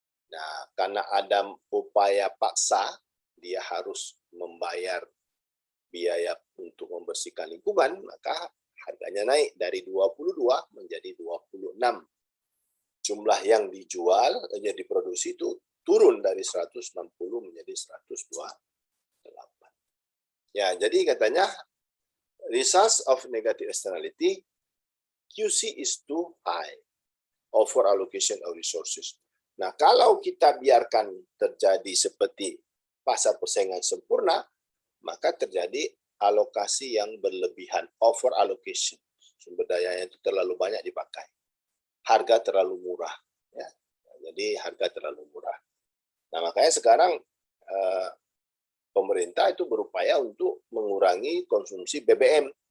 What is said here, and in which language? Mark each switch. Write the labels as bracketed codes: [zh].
[id] Nah, karena ada upaya paksa, dia harus membayar biaya untuk membersihkan lingkungan, maka harganya naik dari 22 menjadi 26. Jumlah yang dijual, yang diproduksi itu turun dari 160 menjadi 128. Ya, jadi katanya [en] results of negative externality, QC is too high over allocation of resources. [id] Nah, kalau kita biarkan terjadi seperti pasar persaingan sempurna, maka terjadi alokasi yang berlebihan, over allocation. Sumber dayanya itu terlalu banyak dipakai. Harga terlalu murah. Ya. Jadi harga terlalu murah. Nah, makanya sekarang pemerintah itu berupaya untuk mengurangi konsumsi BBM.